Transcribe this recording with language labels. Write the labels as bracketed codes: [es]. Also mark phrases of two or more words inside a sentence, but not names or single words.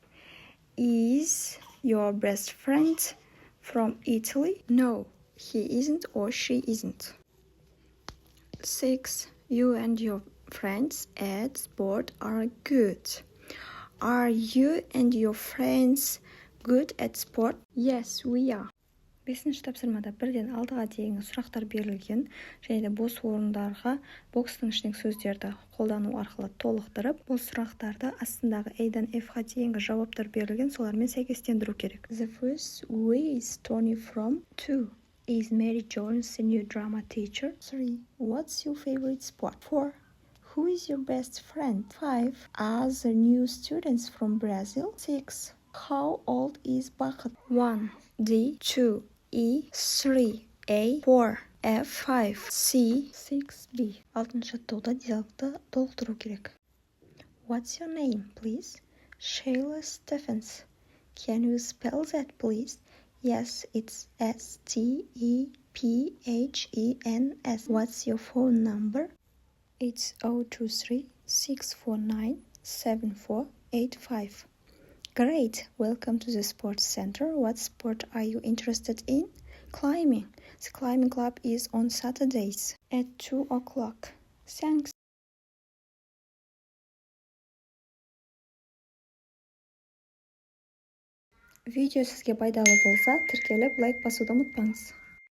[en] Is your best friend from Italy? No, he isn't or she isn't. 6. You and your friends at sport are good. Are you and your friends good at sport? Yes, we are. 5. [kk] тапсырмада 1-ден 6-ға дейінгі сұрақтар берілген, және де бос орындарға бокстың ішіндегі сөздерді қолдану арқылы толықтырып, бұл сұрақтарды астындағы A-дан F-ға дейінгі жауаптар берілген, солармен сәйкестендіру керек. [en] The first Where is Tony from? 2. Is Mary Jones a new drama teacher? 3. What's your favorite sport? 4. Who is your best friend? 5. Are the new students from Brazil? 6. How old is Bucket? 1. D. 2. E. 3. A. 4. F. 5. C. 6. B. 6. [kk] тұғда диалогты толықтыру керек. [en] What's your name, please? Shayla Stephens. Can you spell that, please? Yes, it's S-T-E-P-H-E-N-S. What's your phone number? It's 023-649-7485. Great, welcome to the sports center. What sport are you interested in? Climbing. The climbing club is on Saturdays at 2 o'clock. Thanks. [kk] Видео сізге пайдалы болса, тіркеліп лайк басуды ұмытпаңыз.